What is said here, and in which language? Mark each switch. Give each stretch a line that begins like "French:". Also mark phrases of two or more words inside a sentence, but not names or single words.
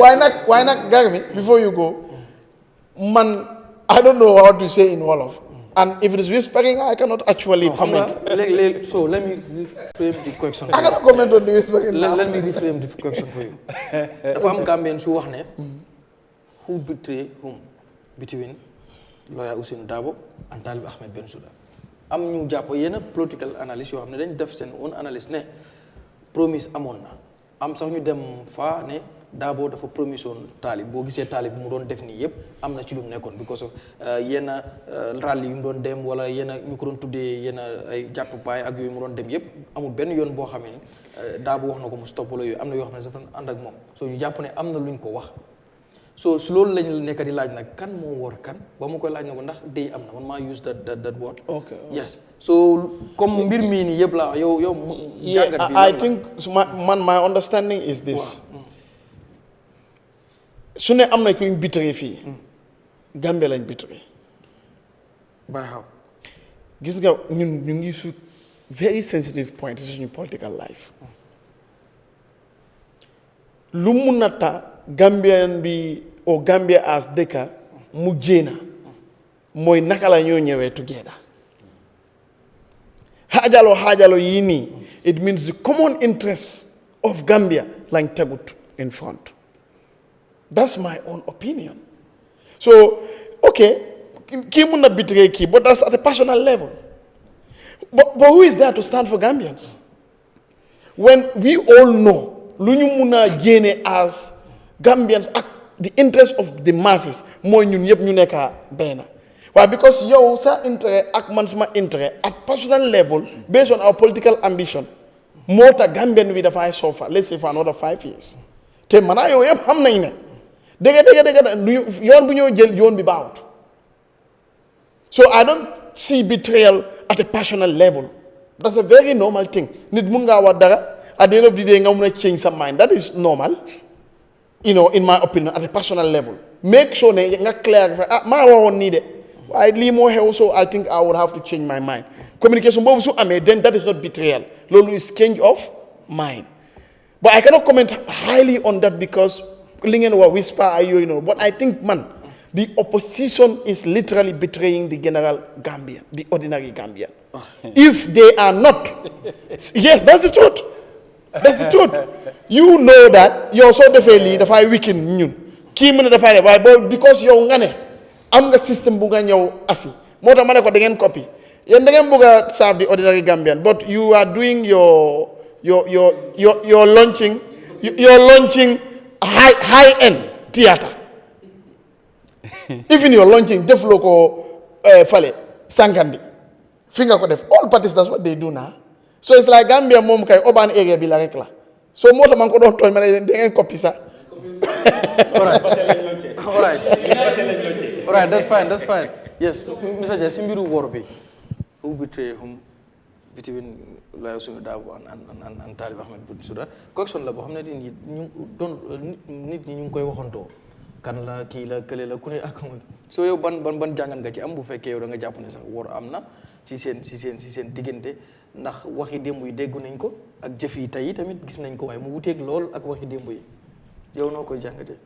English: Why not, Garmi, before you go, man, I don't know what to say in Wolof. And if it is whispering, I cannot actually comment. So let me reframe the question. I cannot comment on the whispering. Let me reframe the question for you. If I'm Gambian, so who betray whom between lawyer Ousainou Darboe and Talib Ahmed Bensouda?
Wolof: am ñu jàpp yenn
English: political analyst
Wolof: yoo xam ne dañ def seen own analyse ne promise amoon na am sax ñu dem fa ne Darboe dafa promise woon Talib boo gisee Talib mu doon def nii yëpp am na ci lu mu nekkoon
English: because of
Wolof: yenn rally yu mu doon dem wala yenn ñu ko doon tuddee yenn ay jàppupaay ak yooyu mu doon dem yëpp amul benn yoon boo xamee ni Darboe wax na ko mu stop wala yooyu am na yoo xam ne dafa ànd ak moom so ñu jàpp ne am na luñ ko wax so su loolu lañ nekk di laaj nag kan moo war kan ba ma koy laaj na ko ndax day am na man maa
English: use that word. Okay.
Wolof: Yes so comme mbir mii nii yëpp la yow jàngat bi
English: I think my understanding is this.
Wolof: su ne am na kuñ bitre fii Gambia lañ bitre
English: by how
Wolof: gis nga ñun ñu ngi su
English: very sensitive point
Wolof: suñu
English: political life
Wolof: lu mun na ta Gambian bi o Gambia as dëkka mu jéena mooy naka la ñoo ñëwee together xaajalo yii nii
English: it means the common interest of Gambia
Wolof: lañ tegut
English: in front. That's my own opinion. So,
Wolof: okay, kii mun na betray kii,
English: but that's at a personal level. But who is there to stand for Gambians? When we all know,
Wolof: lu ñu mun a génne
English: as Gambians
Wolof: ak
English: the interest of the masses
Wolof: mooy ñun yëpp ñu nekk benn.
English: Why? Because
Wolof: yow sa intérêt ak man sama intérêt
English: at personal level based on our political ambition
Wolof: moo tax Gambian wi dafay
English: suffer let's say for another 5 years.
Wolof: te man yow yëpp xam nañ ne dëgg yoon bu ñoo jël yoon bi baaxut.
English: So I don't see betrayal at a personal level. That's a very normal thing.
Wolof: Nit mun ngaa wax dara
English: at the end of the day
Wolof: nga mun a
English: change sa mind. That is normal. In my opinion, at a personal level. Make sure
Wolof: ne nga clarify maa waxoon nii de waaye lii moo xew,
English: so I think I would have to change my mind.
Wolof: Communication boobu su amee,
English: then that is not betrayal. Loolu is change of mind. But I cannot comment highly on that because
Wolof: li ngeen wax
English: whisper
Wolof: ay yooyu noonu.
English: But I think the opposition is literally betraying the general Gambian, the ordinary Gambian. If they are not, yes, that's the truth.
Wolof: That's the truth.
English: You know that
Wolof: yow soo defee lii dafay weaken ñun kii mën a dafay def waaye boo because yow nga ne am nga système bu nga ñëw asi moo tax ma ne ko da ngeen copy yéen da ngeen bëgg a
English: serve the ordinary Gambian, but you are doing your launching high end theatre. Even your launching
Wolof: defloo ko fale Sankandi fi nga ko def.
English: All parties that's what they do now. So it's like
Wolof: Gambia moom kay
English: urban area
Wolof: bi la rek la. So moo tax man ko doon tooñ ma ne da ngeen copy sax.
English: All right, that's fine. Yes, Mr. Jai,
Wolof: si mbiru wor bi
English: who betray whom between
Wolof: Yahya Sunu Réew and Talib Ahmed Bensouda question la boo xam ne nit ñi ñu ngi koy waxantoo kan la kii la kële la ku ne ak so yow ban jàngan nga ci am bu fekkee yow da nga jàpp ne sax wor am na ci seen diggante ndax waxi démb yi déggu nañ ko ak jëf yi tey tamit gis nañ ko waaye mu wuteeg lool ak waxi démb yi yow noo koy jàngatee.